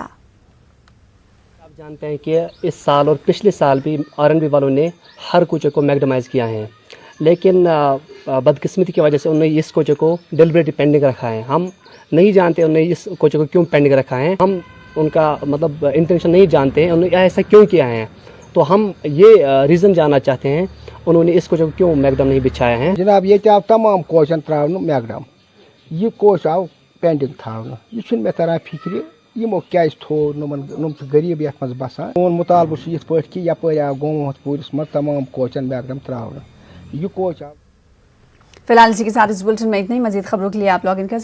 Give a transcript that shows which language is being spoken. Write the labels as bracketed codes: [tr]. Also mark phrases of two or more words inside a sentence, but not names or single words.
[ur] آپ جانتے ہیں کہ اس سال اور پچھلے سال بھی R&B والوں نے ہر کوچے کو میکڈمائز کیا ہے، لیکن بدقسمتی کی وجہ سے انہوں نے اس کوچے کو [en] deliberately pending [ur] رکھا ہے۔ ہم نہیں جانتے انہوں نے اس کوچے کو کیوں پینڈنگ رکھا ہے، ہم ان کا مطلب انٹینشن نہیں جانتے ہیں انہوں نے ایسا کیوں کیا ہے، تو ہم یہ ریزن جاننا چاہتے ہیں انہوں نے اس کوچے کو کیوں میکڈم نہیں بچھایا ہے۔ [ks] جناب یہ آو تمام کوچن تراؤن میکڈم، یہ کوچ آو پینڈنگ تھاؤن، یہ مے تران فکر یمو کیازِ تھو نم غریب یتھ مز بسان۔ سون مطالبہ یت پٲٹھۍ کہ یپٲرۍ آو گومت پوٗرِس منٛز تمام کوچن میکڈم تراؤن، یہ کوچ آو۔ [ur] فی الحال اسی کے ساتھ اس بلٹن میں اتنا ہی۔ مزید خبروں کے لیے آپ [en] log in [ur] کر